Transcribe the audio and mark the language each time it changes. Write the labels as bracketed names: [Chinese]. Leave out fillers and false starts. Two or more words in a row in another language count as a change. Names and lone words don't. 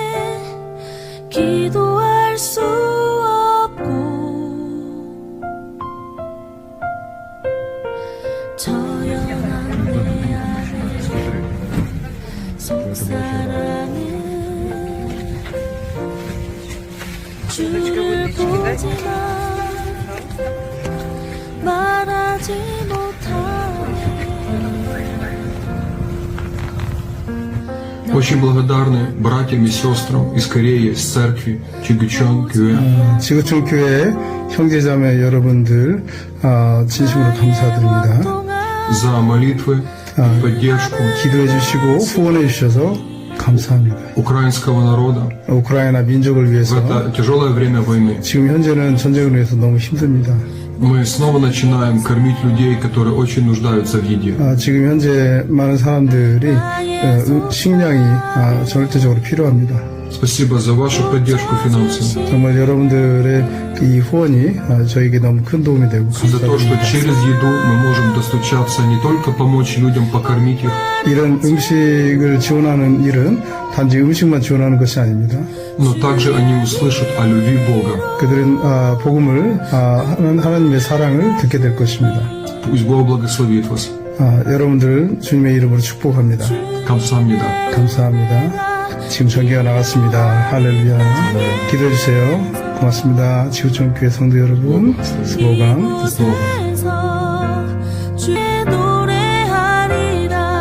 [Korean] 기도할 수 없고 저연한 내 안에 속사랑은 주를 보지만 말하지 못하네. [Russian] Очень благодарны братьям и сестрам из Кореи, из церкви Чигучон 교회. [Korean] 지구촌 교회 형제자매 여러분들 진심으로 감사드립니다. [Russian] За молитвы, поддержку [Korean] 기도해 주시고 후원해 주셔서 감사합니다. [Russian] украинского народа [Korean] 우크라이나 민족을 [Russian] в [Korean] 위해서 [Russian] это тяжелое время войны. [Korean] 지금 현재는 전쟁을 위해서 너무 힘듭니다. [Russian] Мы снова начинаем кормить людей, которые очень нуждаются в еде. [Korean] 지금 현재 많은 사람들이 식량이 절대적으로 필요합니다. [Russian] Спасибо за вашу поддержку финансовую. [Korean] 정말 여러분들의 이 후원이 저에게 너무 큰 도움이 되고 [Russian] За то, что [Korean] 감사드립니다. [Russian] через еду мы можем достучаться, не только помочь людям покормить их, [Korean] 이런 음식을 지원하는 일은 단지 음식만 지원하는 것이 아닙니다. [Russian] но также они услышат о любви Бога. [Korean] 그들은 복음을 하나님의 사랑을 듣게 될 것입니다. [Russian] Пусть Бог благословит вас. [Korean] 여러분들 주님의 이름으로 축복합니다. 감사합니다. 감사합니다. 지금 전기가 나갔습니다. 할렐루야. 기도해 주세요. 고맙습니다. 지구촌 교회 성도 여러분, 수고강. 에서 주의 노래하리라.